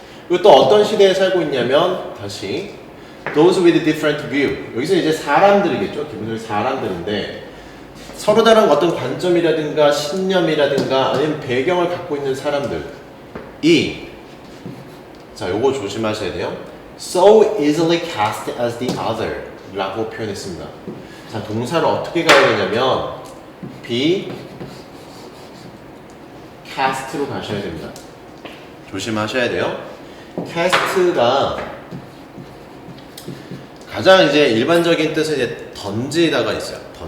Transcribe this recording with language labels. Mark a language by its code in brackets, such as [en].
[ko] 그리고 또 어떤 시대에 살고 있냐면 다시 [en] those with different view. [ko] 여기서 이제 사람들이겠죠. 기본적으로 사람들인데 서로 다른 어떤 관점이라든가 신념이라든가 아니면 배경을 갖고 있는 사람들이, 자, 요거 조심하셔야 돼요. [en] So easily cast as the other [ko] 라고 표현했습니다. 자, 동사를 어떻게 가야 되냐면 be cast로 가셔야 됩니다. 조심하셔야 돼요. cast가 가장 이제 일반적인 뜻은 이제 던지다가 있어요.